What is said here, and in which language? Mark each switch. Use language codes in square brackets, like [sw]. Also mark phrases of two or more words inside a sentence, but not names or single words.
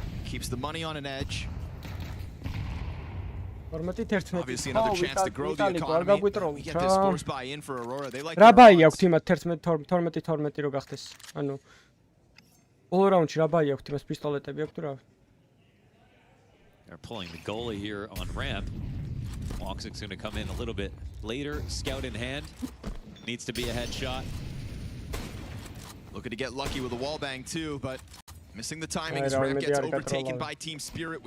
[en] Keeps the money on an edge. 11 Obviously another chance to grow the economy. We get this force buy-in for Aurora. They like [ka] რა ბაი აქვს იმათ 12 რო გახდეს. ანუ [en] all round- [ka] ში რა ბაი აქვს იმას პისტოლეტები აქვს თუ რა? [en] They're pulling the goalie here on ramp. Woxic's going to come in a little bit later. Scout in hand. Needs to be a headshot. Looking to get lucky with a wall bang too, but missing the timing as ramp gets overtaken by Team Spirit.